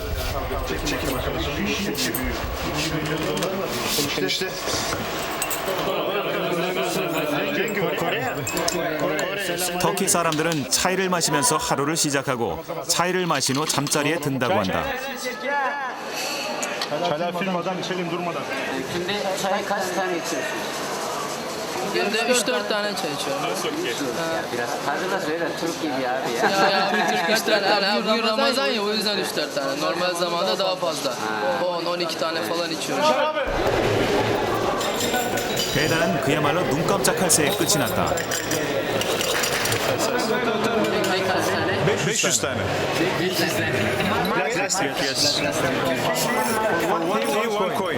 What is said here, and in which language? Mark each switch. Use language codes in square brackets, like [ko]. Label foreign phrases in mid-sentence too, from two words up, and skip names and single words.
[ko] 터키 사람들은 차이를 마시면서 하루를 시작하고 차이를 마신 후 잠자리에 든다고 한다. [tr] Çaylar firmadan içelim durmadan. Günde çay kaç tane içiyorsunuz? Günde 3-4 tane çay içiyorum. Biraz fazla da söyle Türk gibi abi ya. Ya abi Türk bugün Ramazan ya o yüzden 3-4 tane. Normal zamanda daha fazla. 10-12 tane falan içiyorum. [ko] 배달은 그야말로 눈 깜짝할 새에 끝이 났다. [tr] 500 tane. 500 tane. [en] Plastic, yes. One tea, one coin.